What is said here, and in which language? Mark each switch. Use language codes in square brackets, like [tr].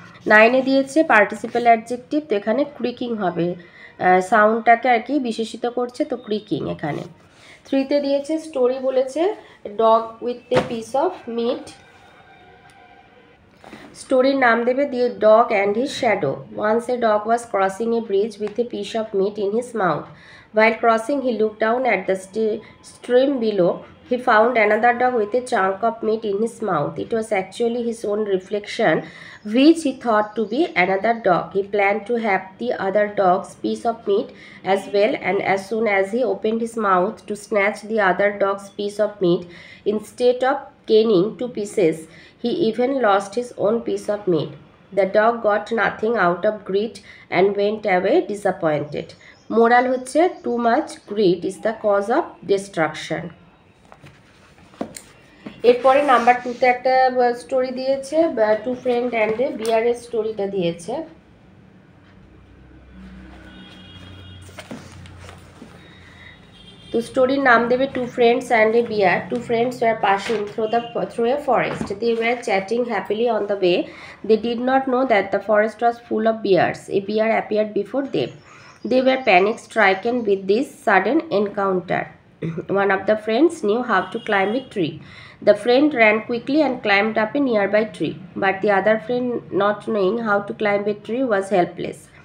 [bn] 9-এ দিয়েছে participle adjective, তো এখানে ক্রিকিং হবে, সাউন্ডটাকে আর কি বিশেষিত করছে, তো ক্রিকিং এখানে। 3-তে দিয়েছে স্টোরি বলেছে dog with a piece of meet, স্টোরির নাম দেবে দি dog and his shadow. [en] Once a dog was crossing a bridge with a piece of meat in his mouth. While crossing, he looked down at the stream below. He found another dog with a chunk of meat in his mouth. It was actually his own reflection, which he thought to be another dog. He planned to have the other dog's piece of meat as well, and as soon as he opened his mouth to snatch the other dog's piece of meat, instead of gaining 2 pieces, he even lost his own piece of meat. The dog got nothing out of greed and went away disappointed. [bn] Moral হচ্ছে [en] Too much greed is the cause of destruction. [bn] এরপরে number 2-তে একটা story দিয়েছে, two friend and a বিয়ারের স্টোরিটা দিয়েছে। তো স্টোরির নাম দেবে [en] Two friends and a bear. Two friends were passing through a forest. They were chatting happily on the way. They did not know that the forest was full of bears. A bear appeared before them. They were panic-stricken with this sudden encounter. One of the friends knew how to climb a tree. The friend ran quickly and climbed up a nearby tree, but the other friend, not knowing how to climb a tree, was helpless.